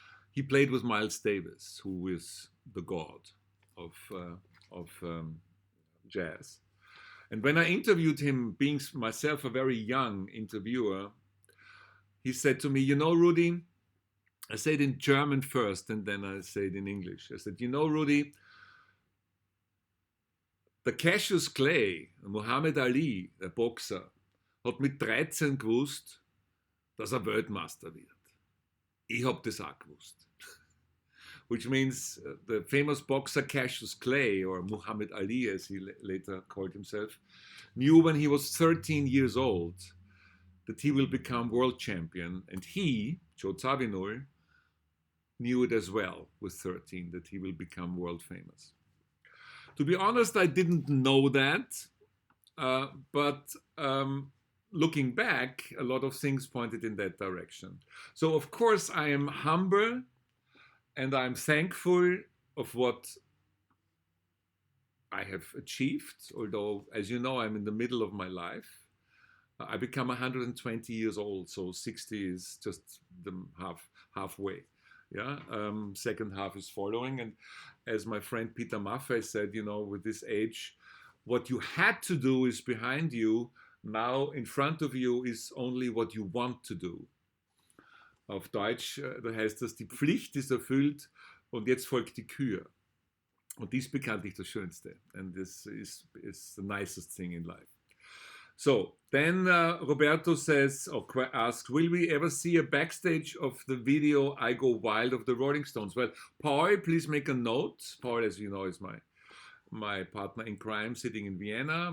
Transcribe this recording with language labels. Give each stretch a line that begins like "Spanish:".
English: He played with Miles Davis, who is the god of jazz. And when I interviewed him, being myself a very young interviewer, he said to me, you know, Rudi, I said in German first, and then I said in English. I said, you know, Rudi,
German: der Cassius Clay, Muhammad Ali, der Boxer, hat mit 13 gewusst, dass Weltmeister wird. Ich hab das auch gewusst.
English: Which means the famous boxer Cassius Clay, or Muhammad Ali as he later called himself, knew when he was 13 years old that he will become world champion. And he, Joe Zawinul, knew it as well with 13 that he will become world famous. To be honest, I didn't know that, but looking back, a lot of things pointed in that direction. So of course I am humble and I'm thankful of what I have achieved, although, as you know, I'm in the middle of my life. I become 120 years old, so 60 is just the halfway. Yeah, second half is following. And as my friend Peter Maffay said, you know, with this age, what you had to do is behind you. Now in front of you is only what you want to do.
German: Auf Deutsch, da heißt das, die Pflicht ist erfüllt und jetzt folgt die Kür. Und dies ist bekanntlich das Schönste.
English: And this is the nicest thing in life. So, then Roberto says, or asks, will we ever see a backstage of the video I Go Wild of the Rolling Stones? Well, Paul, please make a note. Paul, as you know, is my partner in crime sitting in Vienna.